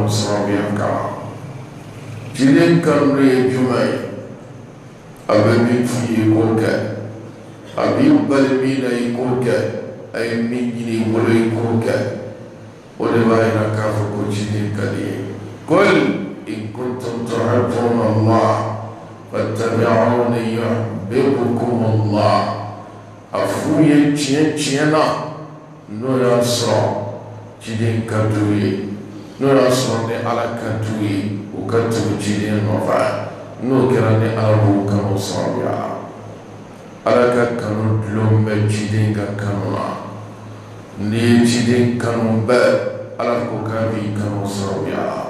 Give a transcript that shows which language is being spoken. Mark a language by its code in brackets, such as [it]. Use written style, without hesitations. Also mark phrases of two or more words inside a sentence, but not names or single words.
[bm] sababuya kama ciden kanu ye jumɛn ye a bɛ min f'i ye k'o kɛ a b'i bali min na i k'o kɛ a ye min ɲini i bolo i k'o kɛ o de b'a yira k'a fɔ ko ciden ka di ye [ar] قل إن كنتم تحبون الله فاتبعوني يحببكم الله [bm] a f'u ye tiɲɛ na n'o y'a sɔrɔ ciden ka d'u ye n'o y'a sɔrɔ ni ala ka d'u ye u ka tugu ciden nɔfɛ n'o kɛra ni ala b'u kanu sababuya la ala ka kanu dulon bɛ ciden ka kanu na n'i ye ciden kanu bɛɛ ala ko kabi kanu sawiya